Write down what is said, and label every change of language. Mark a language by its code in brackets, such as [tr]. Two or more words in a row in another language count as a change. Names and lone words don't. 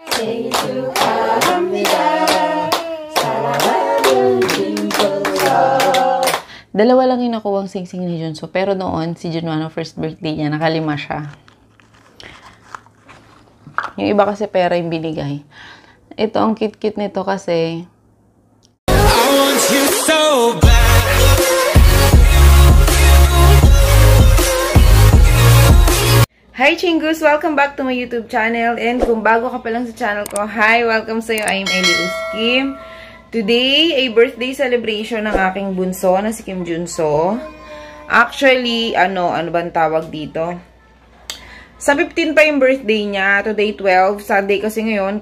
[ko] 생일 축하합니다. 사랑하는 김준서. [tl] Dalawa lang yung nakuwang sing-sing ni Junso. Pero noon, si Junwano, [en] first birthday [tl] niya, nakalima siya. Yung iba kasi pera yung binigay. Ito, ang cute-cute nito kasi. [en] I want you so bad. Hi Chingus! Welcome back to my YouTube channel. [tl] And kung bago ka pa lang sa channel ko, hi! [en] Welcome sa'yo. I'm Ellie Uskim. [tl] Today, ay [en] birthday celebration [tl] ng aking bunso na si Kim Junso. Actually, ano bang tawag dito? Sa 15 pa yung birthday niya. Today 12. Sunday kasi ngayon.